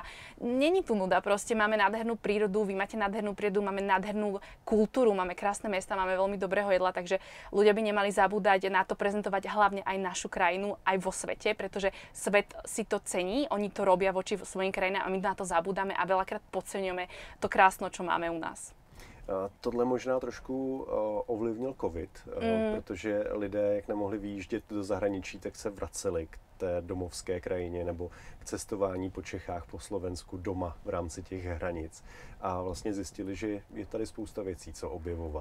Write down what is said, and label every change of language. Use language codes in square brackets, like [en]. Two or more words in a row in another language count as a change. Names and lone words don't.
[sk] Není tu nuda, proste máme nádhernú prírodu, vy máte nádhernú prírodu, máme nádhernú kultúru, máme krásne mesta, máme veľmi dobrého jedla, takže ľudia by nemali zabúdať na to prezentovať hlavne aj našu krajinu, aj vo svete, pretože svet si to cení, oni to robia voči svojim krajinám a my na to zabúdame a veľakrát podceňujeme to krásno, čo máme u nás. [cs] Tohle možná trošku ovlivnil covid, protože lidé, jak nemohli vyjíždět do zahraničí, tak se vraceli k té domovské krajině nebo k cestování po Čechách, po Slovensku, doma v rámci těch hranic. A vlastně zjistili, že je tady spousta věcí, co objevovat.